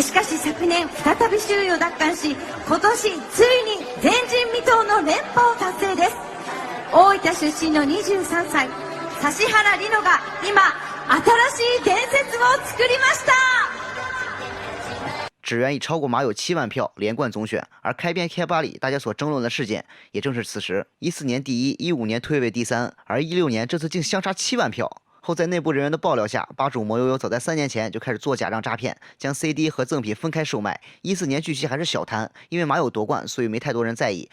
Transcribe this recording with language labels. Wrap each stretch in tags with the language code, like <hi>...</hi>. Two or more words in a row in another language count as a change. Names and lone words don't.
<ja>しかし昨年再び首位を奪還し、今年ついに前人未到の連覇を達成です。大分出身の23歳指原莉乃が今新しい伝説を作りました。</ja> <zh>指原已超过马友7万票连冠总选，而开篇贴吧里大家所争论的事件也正是此时。14年第一，15年退位第3，而16年这次竟相差7万票。后在内部人员的爆料下，吧主魔悠悠早在3年前就开始做假账诈骗，将 CD 和赠品分开售卖。14年据悉还是小摊，因为马友夺冠，所以没太多人在意。</zh>